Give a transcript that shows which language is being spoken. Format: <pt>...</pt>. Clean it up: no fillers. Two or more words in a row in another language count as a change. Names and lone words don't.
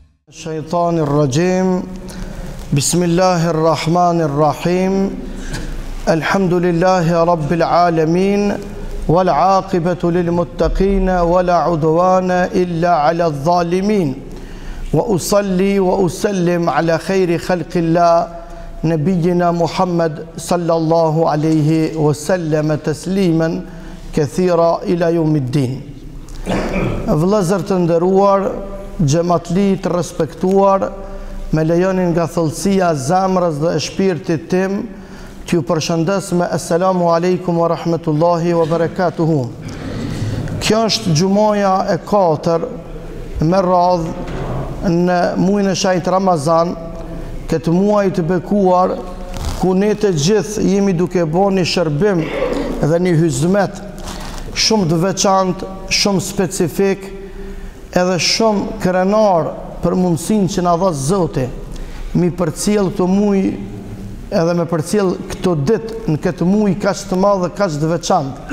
<ar>الشيطان الرجيم بسم الله الرحمن الرحيم الحمد لله رب العالمين والعاقبة للمتقين ولا عدوان إلا على الظالمين وأصلي وأسلم على خير خلق الله نبينا محمد صلى الله عليه وسلم تسليما كثيرا إلى يوم الدين.</ar> <sq>Vëllezër të nderuar, xhamatli të respektuar, me lejonin nga thellësia e zemrës dhe e shpirtit tim t'ju përshëndes me</sq> <ar>السلام عليكم ورحمة الله وبركاته.</ar> <sq>Kjo është gjumaja e 4 me radhë në muajin e shajt Ramazan, këtë muaj të bekuar ku ne të gjithë jemi duke bërë një shërbim dhe një hizmet shumë të veçantë, shumë specifik, edhe shumë krenar për mundësinë që na dha Zoti mi përcjell këto muaj edhe me përcjell këto ditë në këtë muaj kaq të madh dhe kaq të veçantë.</sq>